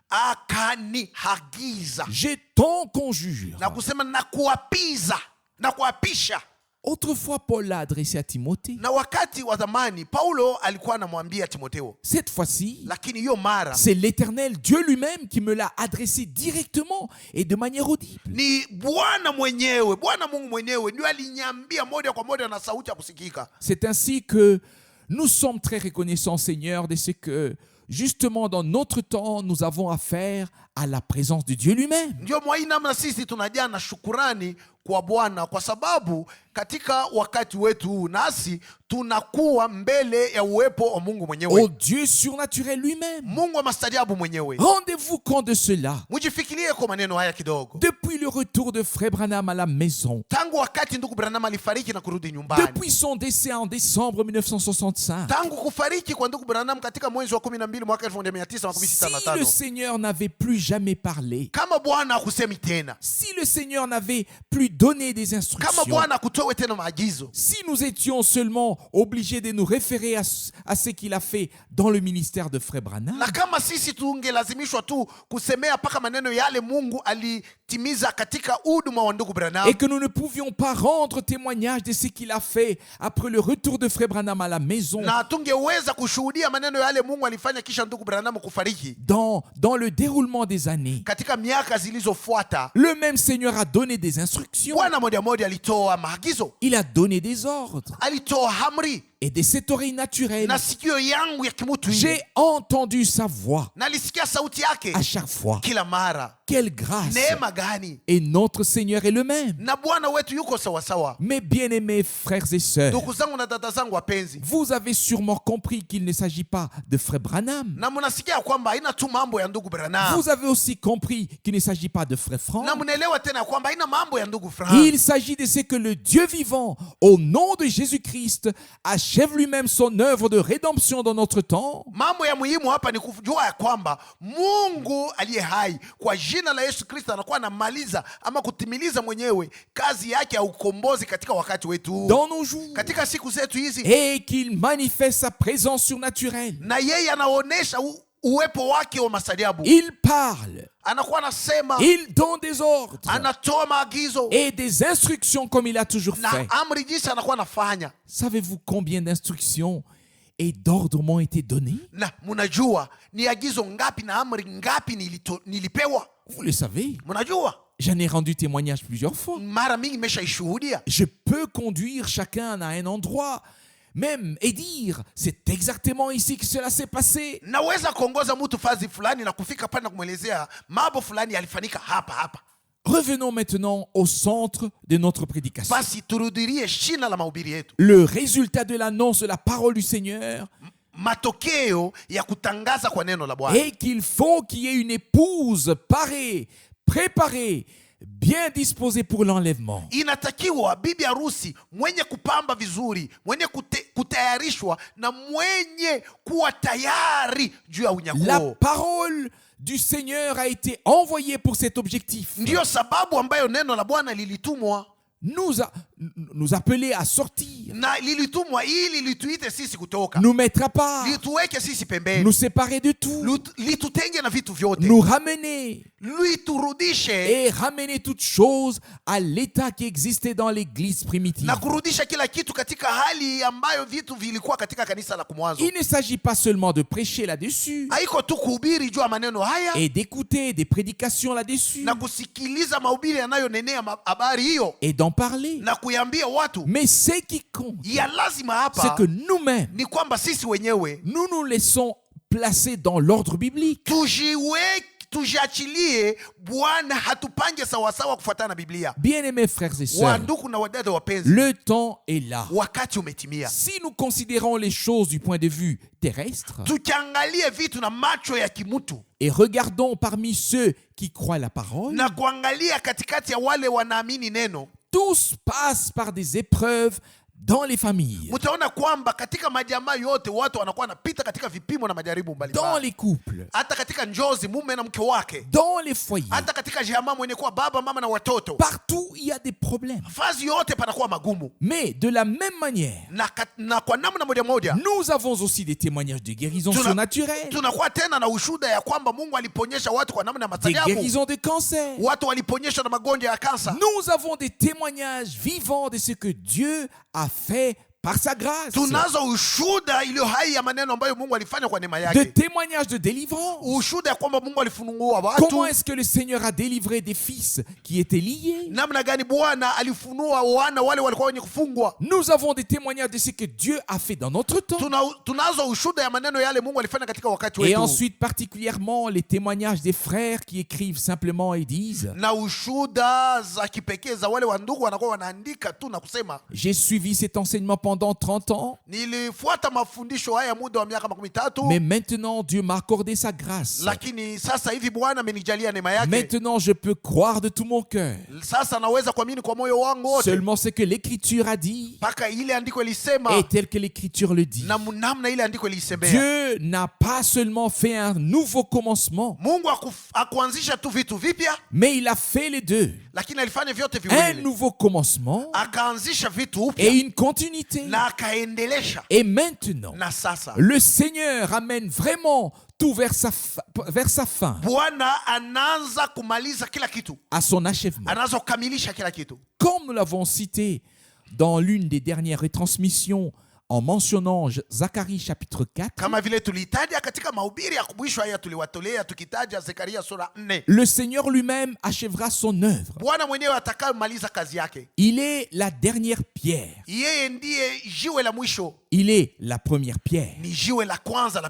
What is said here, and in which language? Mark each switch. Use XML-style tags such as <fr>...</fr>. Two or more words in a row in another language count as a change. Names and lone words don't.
<sw>akanihagiza</sw> <fr>Je t'en conjure.</fr> <sw>na kusema na kuapiza na kuapisha.</sw> <fr>Autrefois, Paul l'a adressé à Timothée.</fr> <sw>Na wakati wa zamani Paulo alikuwa anamwambia Timotheo,</sw> <fr>Cette fois-ci,</fr> <sw>lakini hiyo mara</sw> <fr>c'est l'Éternel, Dieu lui-même, qui me l'a adressé directement et de manière audible.</fr> <sw>ni Bwana mwenyewe, Bwana Mungu mwenyewe ndio aliniambia moja kwa moja na sauti ya kusikika.</sw> <fr>C'est ainsi que nous sommes très reconnaissants, Seigneur, de ce que, justement, dans notre temps, nous avons affaire à la présence de Dieu lui-même.</fr> <sw>Ndio mwa hii namna sisi tunajaa na shukurani kwa Bwana, kwa sababu katika wakati wetu huu nasi tunakuwa mbele ya uwepo wa Mungu mwenyewe,</sw> <fr>Au Dieu surnaturel lui-même.</fr> <sw>Mungu wa maajabu mwenyewe.</sw> <fr>Rendez-vous compte de cela.</fr> <sw>Mjifikirie kwa maneno haya kidogo.</sw> <fr>Depuis le retour de Frère Branham à la maison,</fr> <sw>Tangu wakati ndugu Branham alifariki na kurudi nyumbani,</sw> <fr>depuis son décès en décembre 1965,</fr> <sw>tangu kufariki kwa ndugu Branham katika mwezi wa 12 mwaka</sw> <fr>si le 1965, Seigneur n'avait plus jamais parlé,</fr> <sw>kama Bwana hakusemi tena,</sw> <fr>si le Seigneur n'avait plus donné des</fr> <sw>kama</sw> <fr>instructions,</fr> <sw>Bwana hakutoa tena maagizo,</sw> <fr>si nous étions seulement obligés de nous référer à ce qu'il a fait dans le ministère de Frère Branham,</fr> <sw>na kama sisi tungelazimishwa tu kusemea paka maneno yale Mungu alitimiza katika huduma wa ndugu Branham,</sw> <fr>et que nous ne pouvions pas rendre témoignage de ce qu'il a fait après le retour de Frère Branham à la maison,</fr> <sw>na tungeweza kushuhudia maneno yale Mungu alifanya kisha ndugu Branham kufariki</sw> <fr>dans le déroulement des années,</fr> <sw>katika miaka zilizofuata,</sw> <fr>le même Seigneur a donné des instructions,</fr> <sw>Bwana moja moja alitoa maagizo,</sw> <fr>il a donné des ordres.</fr> <sw>alitoa amri,</sw> <fr>Et de cette oreille naturelle,</fr> <sw>na sikio yangu ya kimutu hii</sw> <fr>j'ai entendu sa voix</fr> <sw>nalisikia sauti yake</sw> <fr>à chaque fois.</fr> <sw>kila mara.</sw> <fr>Quelle grâce!</fr> <sw>Neema gani!</sw> <fr>Et notre Seigneur est le même.</fr> <sw>Na Bwana wetu yuko sawasawa.</sw> <fr>Mes bien-aimés frères et sœurs,</fr> <sw>Ndugu zangu na dada zangu wapenzi,</sw> <fr>vous avez sûrement compris qu'il ne s'agit pas de Frère Branham.</fr> <sw>na mnasikia kwamba haina tu mambo ya ndugu Branham,</sw> <fr>Vous avez aussi compris qu'il ne s'agit pas de Frère Franck.</fr> <sw>na mnaelewa tena kwamba haina mambo ya ndugu Frank.</sw> <fr>Il s'agit de ce que le Dieu vivant, au nom de Jésus-Christ, achève lui-même son œuvre de rédemption dans notre temps.</fr> <sw>Mambo ya muhimu hapa ni kujua ya kwamba Mungu aliye hai kwa jina la Yesu Kristo anakuwa anamaliza ama kutimiliza mwenyewe kazi yake ya ukombozi katika wakati wetu,</sw> <fr>Dans nos jours.</fr> <sw>katika siku zetu hizi,</sw> <fr>Et qu'il manifeste sa présence surnaturelle.</fr> <sw>na yeye anaonesha uwepo wake wa maajabu.</sw> <fr>Il parle,</fr> <sw>Anakuwa anasema,</sw> <fr>il donne des ordres</fr> <sw>anatoa maagizo</sw> <fr>et des instructions comme il a toujours</fr> <sw>na</sw> <fr>fait.</fr> <sw>amri jinsi anakuwa anafanya.</sw> <fr>Savez-vous combien d'instructions et d'ordres m'ont été donnés?</fr> <sw>Na mnajua ni agizo ngapi na amri ngapi nilipewa?</sw> <fr>Vous le savez,</fr> <sw>Mnajua</sw> <fr>j'en ai rendu témoignage plusieurs fois.</fr> <sw>mara mingi nimeshaishuhudia.</sw> <fr>Je peux conduire chacun à un endroit même et dire c'est exactement ici que cela s'est passé.</fr> <sw>Naweza kuongoza mtu fazi fulani na kufika pale na kumwelezea mambo fulani yalifanyika hapa hapa.</sw> <fr>Revenons maintenant au centre de notre prédication.</fr> <sw>Basi turudirie shina la mahubiri yetu,</sw> <fr>Le résultat de l'annonce de la parole du Seigneur</fr> <sw>matokeo ya kutangaza kwa neno la Bwana,</sw> <fr>est qu'il faut qu'il y ait une épouse parée, préparée, bien disposée pour l'enlèvement.</fr> <sw>inatakiwa bibi harusi mwenye kupamba vizuri, mwenye kutayarishwa na mwenye kuwa tayari juu ya</sw> <fr>La</fr> <sw>unyakuo.</sw> <fr>parole du Seigneur a été envoyée pour cet objectif.</fr> <sw>Ndiyo sababu ambayo neno la Bwana lilitumwa</sw> <fr>Nous appeler à sortir,</fr> <sw>na lilitumwa ili lituite sisi kutoka,</sw> <fr>nous mettre à part,</fr> <sw>lituweke sisi pembeni,</sw> <fr>nous séparer de tout,</fr> <sw>litutenge na vitu vyote,</sw> <fr>nous ramener</fr> <sw>liturudishe</sw> <fr>et ramener toutes choses à l'état qui existait dans l'église primitive.</fr> <sw>na kurudisha kila kitu katika hali ambayo vitu vilikuwa katika kanisa la kumwanzo.</sw> <fr>Il ne s'agit pas seulement de prêcher là-dessus</fr> <sw>Haiko tu kuhubiri juu ya maneno haya</sw> <fr>et d'écouter des prédications là-dessus</fr> <sw>na kusikiliza mahubiri yanayonenea habari hiyo</sw> <fr>et d'en parler.</fr> <sw>na kuyambia watu.</sw> <fr>Mais ce qui compte,</fr> <sw>Ya lazima</sw> <fr>c'est</fr> <sw>hapa</sw> <fr>que nous-mêmes,</fr> <sw>ni kwamba sisi wenyewe</sw> <fr>nous nous laissons placer dans l'ordre biblique.</fr> <sw>tujiachilie Bwana hatupange sawasawa kufuatana na Biblia.</sw> <fr>Bien-aimés frères et sœurs,</fr> <sw>Wandugu na wadada wapenzi,</sw> <fr>le temps est là.</fr> <sw>wakati umetimia.</sw> <fr>Si nous considérons les choses du point de vue terrestre</fr> <sw>Tukiangalie vitu na macho ya kimutu</sw> <fr>et regardons parmi ceux qui croient la parole,</fr> <sw>na kuangalia katikati ya wale wanaamini neno,</sw> <fr>tous passent par des épreuves dans les familles,</fr> <sw>mtaona kwamba katika majamaa yote watu wanakuwa wanapita katika vipimo na majaribu</sw> <fr>dans</fr> <sw>mbalimbali.</sw> <fr>les couples,</fr> <sw>Hata katika njozi mume na mke wake,</sw> <fr>dans les foyers.</fr> <sw>hata katika jamaa mwenye kuwa baba mama na watoto,</sw> <fr>Partout, il y a des problèmes.</fr> <sw>fazi yote panakuwa magumu.</sw> <fr>Mais de la même manière,</fr> <sw>Na kwa namna moja moja</sw> <fr>nous avons aussi des témoignages de guérison surnaturelle,</fr> <sw>tunakuwa tena na ushuhuda ya kwamba Mungu aliponyesha watu kwa namna ya</sw> <fr>des</fr> <sw>maajabu.</sw> <fr>guérisons de cancer.</fr> <sw>Watu waliponyeshwa na magonjwa ya kansa.</sw> <fr>Nous avons des témoignages vivants de ce que Dieu a fait par sa grâce.</fr> <sw>Tunazo ushuhuda iliyo hai ya maneno ambayo Mungu alifanya kwa neema</sw> <fr>De</fr> <sw>yake.</sw> <fr>témoignages de délivrance.</fr> <sw>Ushuhuda ya kwamba Mungu alifunua</sw> <fr>Comment</fr> <sw>watu.</sw> <fr>est-ce que le Seigneur a délivré des fils qui étaient liés?</fr> <sw>Namna gani Bwana alifunua wana wale walikuwa wenye kufungwa.</sw> <fr>Nous avons des témoignages de ce que Dieu a fait dans notre temps.</fr> <sw>Tunazo ushuhuda ya maneno yale Mungu alifanya katika wakati</sw> <fr>Et</fr> <sw>wetu.</sw> <fr>ensuite, particulièrement, les témoignages des frères qui écrivent simplement et disent:</fr> <sw>Na ushuhuda za kipekee za wale wandugu wanakuwa wanaandika tu na kusema,</sw> <fr>j'ai suivi cet enseignement pendant 30 ans,</fr> <sw>nilifuata mafundisho haya muda wa miaka 13,</sw> <fr>mais maintenant Dieu m'a accordé sa grâce.</fr> <sw>lakini sasa hivi Bwana amenijalia neema yake.</sw> <fr>Maintenant, je peux croire de tout mon cœur</fr> <sw>Sasa naweza kuamini kwa moyo wangu wote</sw> <fr>seulement ce que l'Écriture a dit</fr> <sw>mpaka ile andiko ilisema</sw> <fr>et tel que l'Écriture le dit.</fr> <sw>na namna ile andiko ilisemea.</sw> <fr>Dieu n'a pas seulement fait un nouveau commencement,</fr> <sw>Mungu akuanzisha tu vitu vipya,</sw> <fr>mais il a fait les deux.</fr> <sw>lakini alifanya vyote</sw> <fr>Un</fr> <sw>viwili.</sw> <fr>nouveau commencement</fr> <sw>Akaanzisha vitu</sw> <fr>et</fr> <sw>upya</sw> <fr>une continuité.</fr> <sw>na akaendelesha.</sw> <fr>Et maintenant,</fr> <sw>Na sasa</sw> <fr>le Seigneur amène vraiment tout vers sa fin,</fr> <sw>Bwana anaanza kumaliza kila kitu,</sw> <fr>à son achèvement.</fr> <sw>anaanza kukamilisha kila kitu.</sw> <fr>Comme nous l'avons cité dans l'une des dernières retransmissions en mentionnant Zacharie chapitre 4,</fr> <sw>Kama vile tulitaja katika mahubiri ya kumwisho haya tuliwatolea tukitaja Zekaria sura 4.</sw> <fr>le Seigneur lui-même achèvera son œuvre.</fr> <sw>Bwana mwenyewe atakayemaliza kazi yake.</sw> <fr>Il est la dernière pierre.</fr> <sw>Yeye ndiye jiwe la mwisho,</sw> <fr>Il est la première pierre.</fr> <sw>ni jiwe la kwanza la</sw>